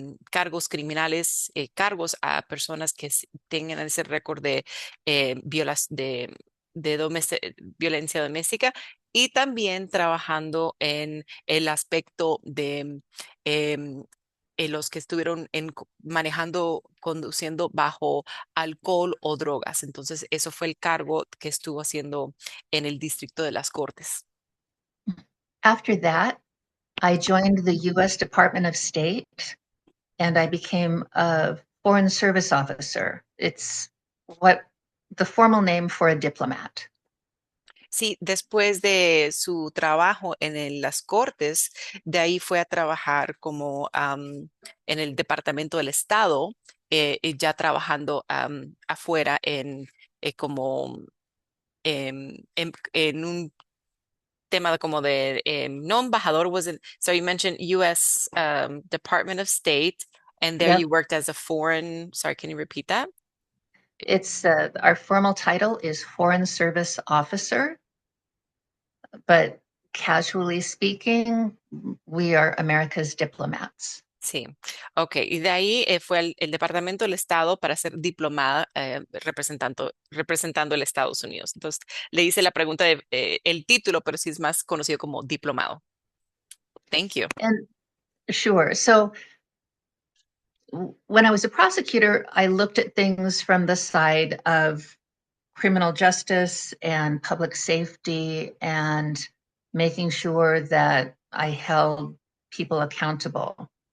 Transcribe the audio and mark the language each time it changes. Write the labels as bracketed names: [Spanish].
[Spanish] cargos criminales, cargos a personas que tengan ese récord de, violencia doméstica, y también trabajando en el aspecto de los que estuvieron manejando, conduciendo bajo alcohol o drogas. Entonces, eso fue el cargo que estuvo haciendo en el distrito de las Cortes. [English] After that, I joined the US Department of State and I became a Foreign Service Officer. It's what the formal name for a diplomat. [Spanish] Sí, después de su trabajo en las cortes, de ahí fue a trabajar como en el Departamento del Estado, ya trabajando afuera como en un tema como de no embajador [English] was it, so you mentioned U.S. Department of State, and there you Yep. worked as a foreign, sorry, can you repeat that? It's our formal title is Foreign Service Officer, but casually speaking, we are America's diplomats. [Spanish] Sí, ok. Y de ahí fue el Departamento del Estado para ser diplomada representando el Estados Unidos. Entonces, le hice la pregunta de el título, pero sí es más conocido como diplomado. [English] Thank you. And sure. So when I was a prosecutor, I looked at things from the side of criminal justice and public safety and making sure that I held people accountable.